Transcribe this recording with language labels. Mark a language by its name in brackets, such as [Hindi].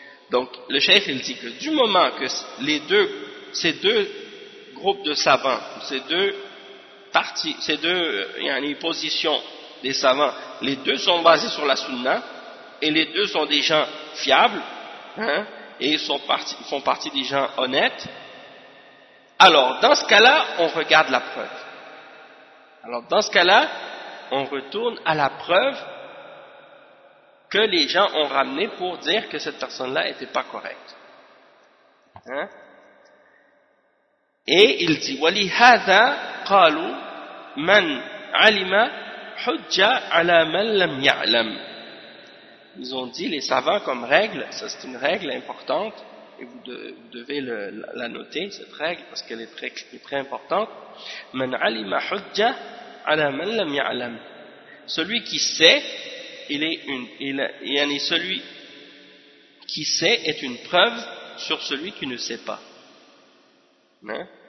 [French] Donc le cheikh il dit que du moment que ces deux groupes de savants, ces deux parties, ces deux positions des savants, les deux sont basés sur la sunna et les deux sont des gens fiables, hein, et ils font partie des gens honnêtes, alors dans ce cas-là, on regarde la preuve. Alors dans ce cas-là, on retourne à la preuve que les gens ont ramenée pour dire que cette personne-là n'était pas correcte. Et il dit, [Arabic] قالوا من علم حج على من لم يعلم. [French] Ils ont dit, les savants, comme règle, ça c'est une règle importante, et vous, vous devez la noter, cette règle, parce qu'elle est très importante. [Arabic] من علم حج على من لم يعلم. [French] Celui qui sait, celui qui sait est une preuve sur celui qui ne sait pas. Hein?